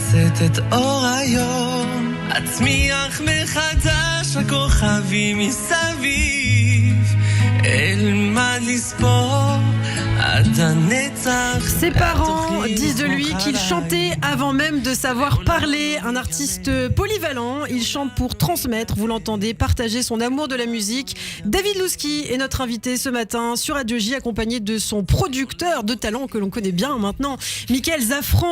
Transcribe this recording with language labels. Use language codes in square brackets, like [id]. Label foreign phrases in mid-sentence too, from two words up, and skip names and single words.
[he] את אור היום, אצמיח מחדש הכוכבים מסביב, אלמד לספור עד הנצח. [fr] Ses parents disent de lui qu'il chantait avant même de savoir parler. Un artiste polyvalent, il chante pour transmettre, vous l'entendez, partager son amour de la musique. David Louski est notre invité ce matin sur Radio J, accompagné de son producteur de talent que l'on connaît bien maintenant, Mickaël Zafran.